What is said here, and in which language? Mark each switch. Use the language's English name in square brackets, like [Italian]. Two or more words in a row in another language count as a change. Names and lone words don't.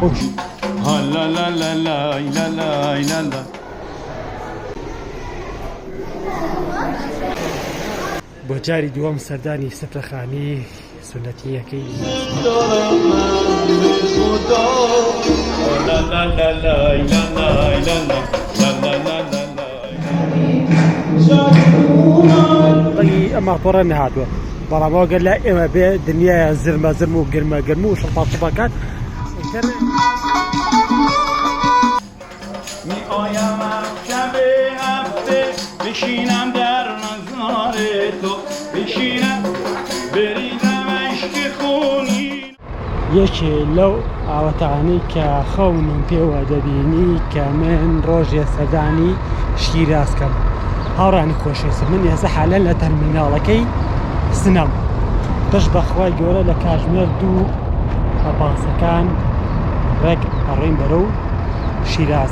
[Central Kurdish] بۆ جاری دووەم سەردانی سەفرەخانی سونەتیەکەی ئەمە پۆڕە نەهاتووە، بەڵام ئەگەر لە ئێمە بێ دنیای زرمە زرم و گرمە گرم و شڵپاڵشڵپاکان [Persian] می‌آیم شب هفته بشینم در مزار تو بشینم بریزم اشک خونی. [Central Kurdish] یەکێ لەو ئاوەتانەی کە خەونم پێوە دەبینی کە من ڕۆژێ سەردانی شیرازکەم. هاوڕانی خۆشەویستم، من ئێستا حالەن لە تەرمیناڵەکەی سنەم. پشت بەخوای گەورە لە کاتژمێر 2 ئەپاسەکان ڕێک ئەڕۆین بەرەو شیراز.